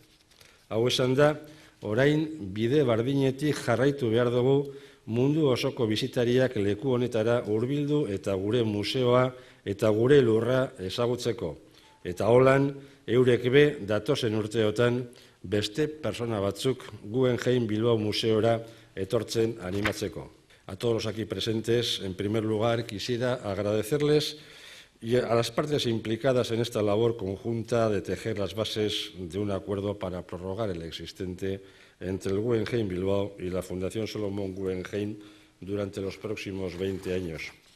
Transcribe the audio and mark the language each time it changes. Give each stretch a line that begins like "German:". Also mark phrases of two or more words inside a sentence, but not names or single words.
Basque: Hau esan da, orain bide bardinetik jarraitu behar dugu mundu osoko bisitariak leku honetara hurbildu eta gure museoa eta gure lurra ezagutzeko. Eta holan, eurek be datozen urteotan beste persona batzuk Guggenheim Bilbao Museora etortzen animatzeko.
Spanish: A todos los aquí presentes, en primer lugar, quisiera agradecerles y a las partes implicadas en esta labor conjunta de tejer las bases de un acuerdo para prorrogar el existente entre el Guggenheim Bilbao y la Fundación Solomon Guggenheim durante los próximos 20 años.